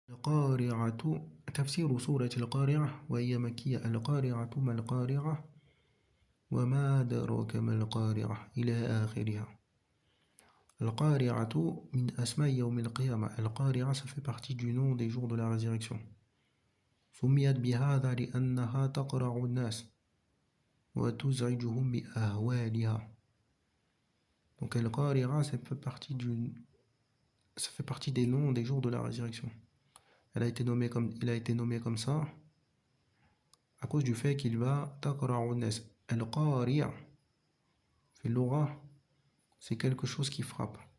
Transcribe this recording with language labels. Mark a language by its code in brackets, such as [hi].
[ar] القارعة تفسير سورة القارعة وهي مكية القارعة ما القارعة وما أدراك ما القارعة إلى آخرها. القارعة من أسماء يوم القيامة. [fr] القارعة ça fait partie du nom des jours de la résurrection. [ar] سميت بهذا لأنها تقرع الناس وتزعجهم بأهوالها. [fr] Donc القارعة ça fait partie des noms des jours de la résurrection. Il a été nommé comme ça à cause du fait qu'il va تقرع الناس. القارع في اللغة c'est quelque chose qui frappe.